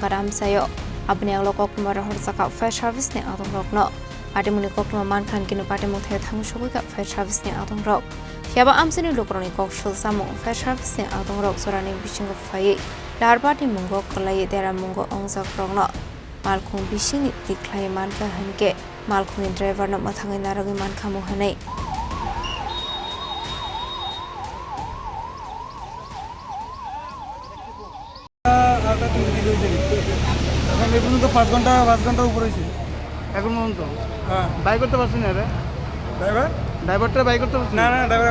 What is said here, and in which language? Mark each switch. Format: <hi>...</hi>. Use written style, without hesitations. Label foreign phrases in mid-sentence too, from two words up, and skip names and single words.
<trp>kadam sayo abni aglo koktuma rohorjaka</trp> <en>fire service</en> <trp>ni adong rokno Patimuni koktuma mankhan kinu Patimung the thangshogika</trp> <en>fire service</en> <trp>ni adong rok Yaba amsini lukroni kokshul samu</trp> <en>fire service</en> <trp>ni adong rok sorani bishingo fai Lahar Patimungo Kwlaiwi deramungo ongsa krongno malkhong bishini tiklai manka hanke malkhongni driver no mathangai narogi mankhamu hanai</trp> <bn>এখন এই পর্যন্ত 5 ঘন্টা উপরে হয়েছে এখন পর্যন্ত হ্যাঁ বাইক করতে পারছি না রে ড্রাইভারটা বাইক করতে পারছি না ড্রাইভার</bn>